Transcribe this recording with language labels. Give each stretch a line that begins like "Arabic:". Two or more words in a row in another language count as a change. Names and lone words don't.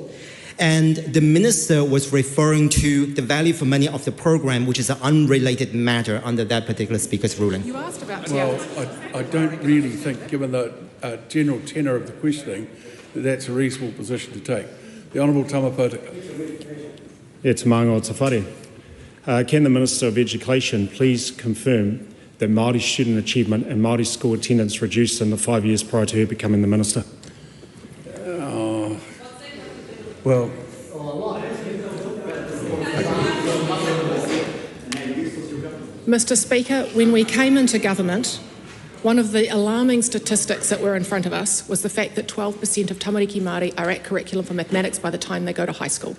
English: And the Minister was referring to the value for money of the program, which is an unrelated matter under that particular Speaker's ruling. You asked about Te Ahu. Well, I don't really think, given the general tenor of the questioning, that that's a reasonable position to take. The Honourable Tamapota.
Māori: Te maunga te whare.
English: Can the Minister of Education please confirm that Māori student achievement and Māori school attendance reduced in the 5 years prior to her becoming the Minister? Well, Mr Speaker, when we came into government, one of the alarming statistics that were in front of us was the fact that 12% of
Māori: tamariki Māori
English: are at curriculum for mathematics by the time they go to high school.